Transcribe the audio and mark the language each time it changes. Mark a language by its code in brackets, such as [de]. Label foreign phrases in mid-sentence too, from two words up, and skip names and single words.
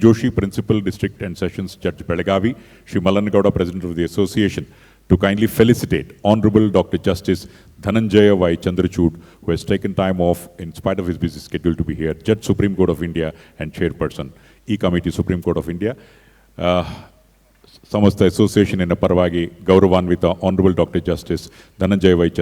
[en] Joshi, Principal District and Sessions Judge, Belagavi, Shri Mallanagowda, President of the Association, to kindly felicitate Honorable Dr. Justice Dhananjaya Y. Chandrachud, who has taken time off in spite of his busy schedule to be here, Judge Supreme Court of India and Chairperson, E-Committee Supreme Court of India. Samasta Association in Parvagi, Gauravanvita Honorable Dr. Justice Dhananjaya Y.